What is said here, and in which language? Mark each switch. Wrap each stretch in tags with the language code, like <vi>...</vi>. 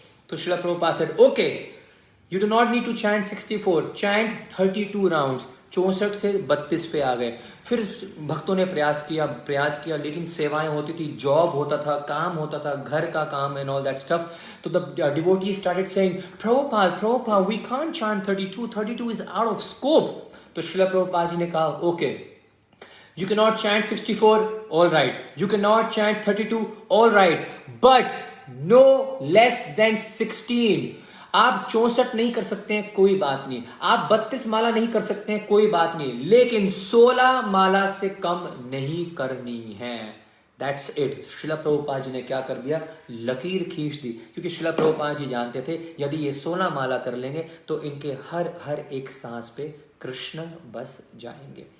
<en>तो Srila Prabhupada said okay, you do not need to chant 64, chant 32 rounds.</en> <hi>64 से 32 पे आ गए। फिर भक्तों ने प्रयास किया, लेकिन सेवाएं होती थी, जॉब होता था, काम होता था, घर का काम</hi> <en>And all that stuff. तो the devotee started saying Prabhupada we can't chant 32 is out of scope.</en> <hi>तो श्रील प्रभुपाद जी ने कहा</hi> <en>Okay, you cannot chant 64, all right, you cannot chant 32, all right, but no less than 16।</en> <hi>आप 64 नहीं कर सकते हैं, कोई बात नहीं, आप 32 माला नहीं कर सकते हैं, कोई बात नहीं, लेकिन 16 माला से कम नहीं करनी है।</hi> <en>That's it.</en> <hi>श्रील प्रभुपाद जी ने क्या कर दिया? लकीर खींच दी, क्योंकि श्रील प्रभुपाद जी जानते थे यदि ये 16 माला कर लेंगे तो इनके हर एक सांस पे कृष्ण बस जाएंगे।</hi>